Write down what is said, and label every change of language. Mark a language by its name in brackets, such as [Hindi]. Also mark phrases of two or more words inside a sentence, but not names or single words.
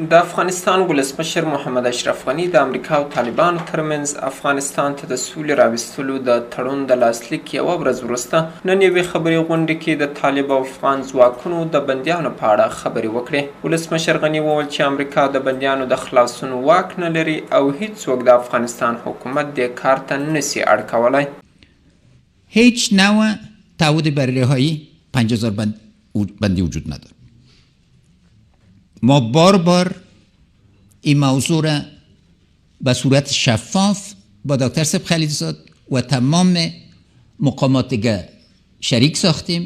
[Pashto] د افغانستان ولسمشر محمد اشرف غني د امریکا او طالبانو ترمنځ افغانستان ته د سولې راوستلو د تړون د لاسلیک یوه ورځ وروسته نن یوې خبري غونډې کې د طالب او افغان ځواکونو د بندیانو په اړه خبرې وکړې. ولسمشر غني وویل چې امریکا د بندیانو د خلاصون واک نه لري او هیڅوک د افغانستان حکومت دې کار ته نشي اړ کولی. [Persian] هیچ نوع تعهد برای رهایی 50,000 بندی وجود نداره. ما بار این موضوع را به صورت شفاف با دکتر سب خلیلزاد و تمام مقامات دیگر شریک ساختیم.